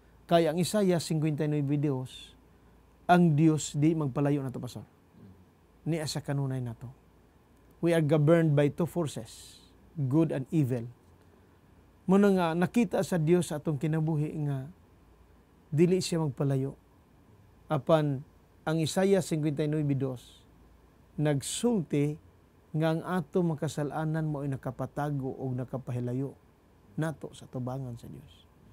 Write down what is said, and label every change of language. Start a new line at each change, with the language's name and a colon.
Cebuano: Kaya ang Isaiah 59:2 ang Dios di magpalayo nato pastor. Ni asa kanunay nato.
English: We are governed by two forces, good and evil.
Cebuano: Muna nga nakita sa Dios sa atong kinabuhi nga dili siya magpalayo. Apan ang Isaiah 59:2 nagsulti nga ang ato makasalanan mo ay nakapatago o nakapahilayo nato sa tubangan sa Dios.